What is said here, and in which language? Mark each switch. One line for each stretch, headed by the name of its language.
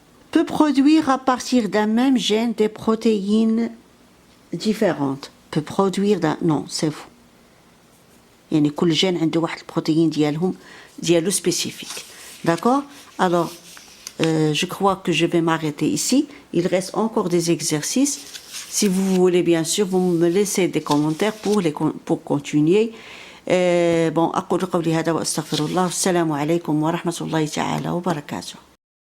French: peut produire à partir d'un même gène des protéines différentes. Peut produire d'un... Non, c'est faux.
Arabic: يعني كل gène عنده واحد البروتين ديالو spécifique.
French: D'accord? Alors, je crois que je vais m'arrêter ici. Il reste encore des exercices. Si vous voulez, bien sûr, vous me laissez des commentaires pour continuer. Bon,
Arabic: أقول قولي هذا وأستغفر الله. السلام عليكم ورحمة الله تعالى وبركاته.